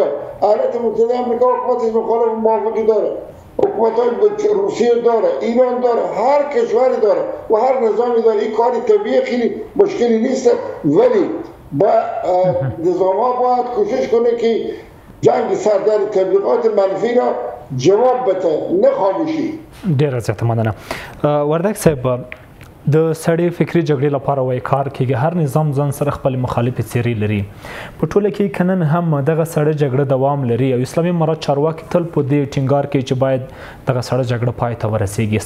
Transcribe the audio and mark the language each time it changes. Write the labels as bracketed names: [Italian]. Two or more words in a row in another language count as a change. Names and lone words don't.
[Persian] ایالات متحده آمریکا حکومتش مخالف موافقی داره، حکومت‌های روسیه داره، ایران داره، هر کشوری داره و هر نظامی داره. این کاری طبیعی خیلی مشکلی نیست، ولی با نظام‌ها باید کوشش کنه که جنگ سردر تبلیغات منفی را جواب بده، نه خاموشي. [Pashto] ډیره زیاته مننه. وردګ صاحب د سړی فکری جګړې لپاره وایي کار کیږي، هر نظام ځان سره خپل مخالفې څیرې لري. په ټوله کې که نن هم دغه سړی جګړه دوام لري او اسلامي امارات چارواکي تل په دې ټینګار کوي چې باید دغه سړی جګړه پای ته ورسیږي.